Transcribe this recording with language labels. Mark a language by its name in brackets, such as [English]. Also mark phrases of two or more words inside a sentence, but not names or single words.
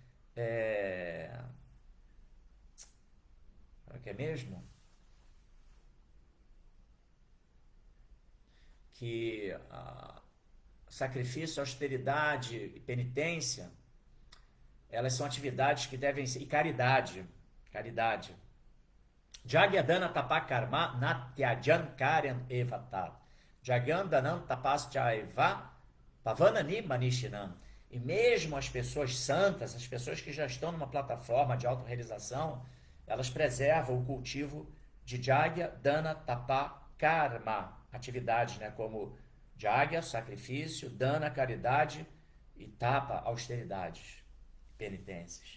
[Portuguese] O que é mesmo? Que sacrifício, austeridade e penitência, elas são atividades que devem ser... E caridade. [Sanskrit] Jagyadana tapakarma natyajan karyan evata. Jagyandanam tapaschaiva pavanani manishinam. [Portuguese] E mesmo as pessoas santas, as pessoas que já estão numa plataforma de autorrealização, elas preservam o cultivo de [Sanskrit] Jagya, Dana, Tapa, Karma. [Portuguese] Atividades, né, como Jagya, sacrifício, Dana, caridade e Tapa, austeridades, penitências.